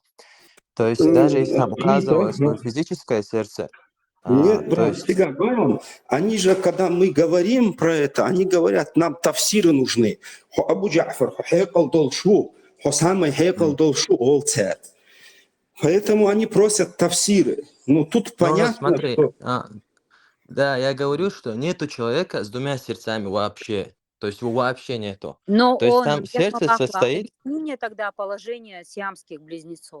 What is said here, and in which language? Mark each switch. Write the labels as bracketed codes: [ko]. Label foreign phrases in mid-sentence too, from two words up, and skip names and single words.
[ru] То есть даже если там указывалось физическое сердце, Нет, то брат, есть... стига, они же, когда мы говорим про это, они говорят, нам тафсиры нужны. Хо Абу Джафар, хо хейкал долшу, хо самый хейкал долшу олцет. Поэтому они просят тафсиры. Ну, тут понятно, смотри, что... да, я говорю, что нету человека с двумя сердцами вообще. То есть его вообще нету. Но То есть он, там сердце состоит... объясни мне тогда положение сиамских близнецов.